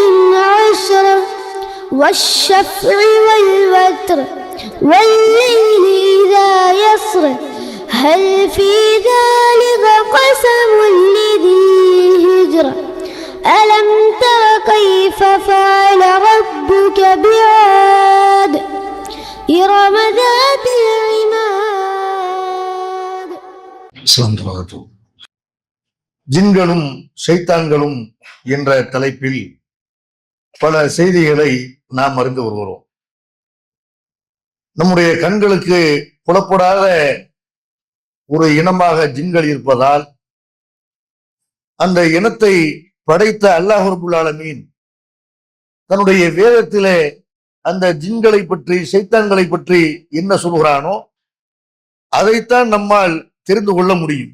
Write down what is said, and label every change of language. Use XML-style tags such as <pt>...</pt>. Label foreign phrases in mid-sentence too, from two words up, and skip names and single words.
<ar>عشر والشفع والوتر والليل إذا يسر هل في ذلك قسم لذي هجر ألم تر كيف فعل ربك بعاد إرم ذات العماد.</ar> <ta>ஜின்களும் ஷைத்தான்களும் என்ற தலைப்பில் பல செய்திகளை நாம் அறிந்து வருகிறோம். நம்முடைய கண்களுக்கு புலப்படாத ஒரு இனமாக ஜின்கள் இருப்பதால் அந்த இனத்தை படைத்த அல்லாஹ் ரப்புல் ஆலமீன் தன்னுடைய வேதத்திலே அந்த ஜின்களை பற்றி ஷைத்தான்களை பற்றி என்ன சொல்கிறானோ அதைத்தான் நம்மால் தெரிந்து கொள்ள முடியும்.</ta>